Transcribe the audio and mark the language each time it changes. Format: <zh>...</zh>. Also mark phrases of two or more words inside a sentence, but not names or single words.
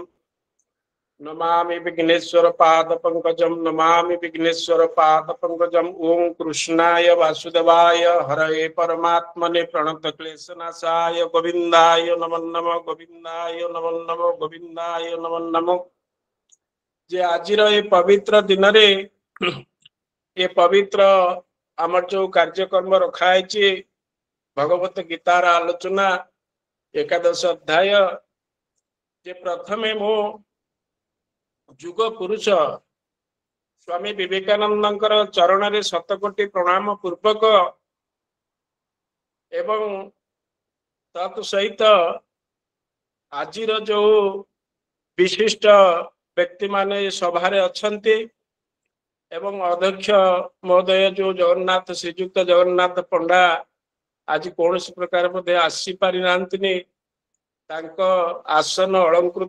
<sa>नमामि विघ्नेश्वर पाद पंकजम, नमामि विघ्नेश्वर पाद पंकजम। ओम कृष्णाय वासुदेवाय हरये परमात्मने प्रणत क्लेशनाशाय गोविंदाय नमो नमः, गोविंदाय नमो नमः, गोविंदाय नमो नमः।</sa> <or>ଯେ ଆଜିର ଏ ପବିତ୍ର ଦିନ ରେ ଏ ପବିତ୍ର ଆମର ଯୋ କାର୍ଯ୍ୟକ୍ରମ ରଖାଇ ଭଗବତ ଗୀତାର ଆଲୋଚନା ଏକାଦଶ ଅଧ୍ୟାୟ ଯେ ପ୍ରଥମେ ମୋ ଯୁଗ ପୁରୁଷ ସ୍ୱାମୀ ବିବେକାନନ୍ଦଙ୍କର ଚରଣ ରେ ଶତକୋଟି ପ୍ରଣାମ ପୂର୍ବକ ଏବଂ ତତ୍ ସହିତ ଆଜିର ଯୋ ବିଶିଷ୍ଟ ବ୍ୟକ୍ତି ମାନେ ସଭାରେ ଅଛନ୍ତି ଏବଂ ଅଧ୍ୟକ୍ଷ ମହୋଦୟ ଯୋ ଜଗନ୍ନାଥ ଶ୍ରୀଯୁକ୍ତ ଜଗନ୍ନାଥ ପଣ୍ଡା ଆଜ କୌଣ ପ୍ରକାର ମଧ୍ୟ ଆସି ପାରି ନାନ୍ତିନି ତାଙ୍କୁ ଆସନ ଅଳଙ୍କୃତ</or>